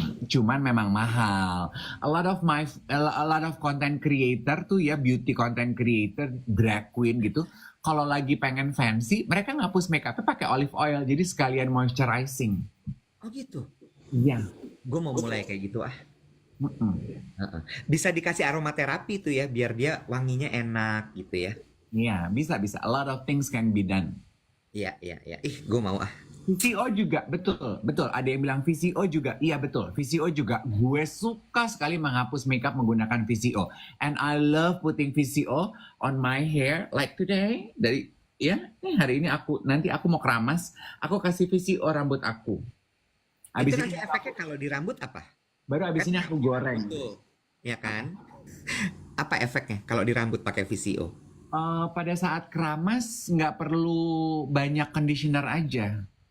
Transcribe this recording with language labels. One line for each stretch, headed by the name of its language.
Indonesian: Cuman memang mahal.
English: A lot of content creator
Indonesian: tuh ya, beauty content creator, drag queen gitu. Kalau lagi pengen fancy, mereka ngapus makeupnya pakai olive oil, jadi sekalian moisturizing. Oh gitu. Iya. Gue mau mulai kayak gitu ah. Mm-mm. Bisa dikasih aromaterapi tuh ya, biar dia wanginya enak gitu ya. Iya, bisa.
English: A lot of things can be done.
Indonesian: Iya. Ih, gue mau ah. VCO juga, betul. Ada yang bilang VCO juga, iya betul. VCO juga, gue suka sekali menghapus makeup menggunakan VCO.
English: And I love putting VCO on my hair, like today.
Indonesian: Hari ini nanti aku mau keramas, aku kasih VCO rambut aku. Abis Itu ini nanti efeknya kalau di rambut apa? baru abis ini aku goreng. Tuh. Ya kan? Apa efeknya kalau di rambut pakai VCO? Pada saat keramas nggak perlu banyak conditioner aja.